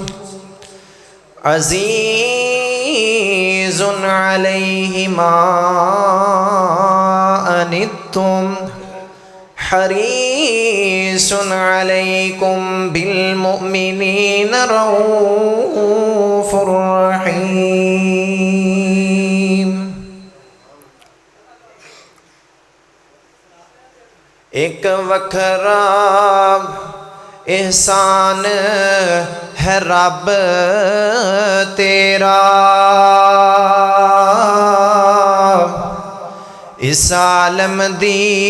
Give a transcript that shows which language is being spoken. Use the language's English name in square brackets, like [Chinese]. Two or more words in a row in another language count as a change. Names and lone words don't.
[Arabic] عزيز عليه ما عنتم حريص عليكم بالمؤمنين رؤوف رحيم. [Punjabi] ایک وکھرا احسان ہے رب تیرا، اس عالم دی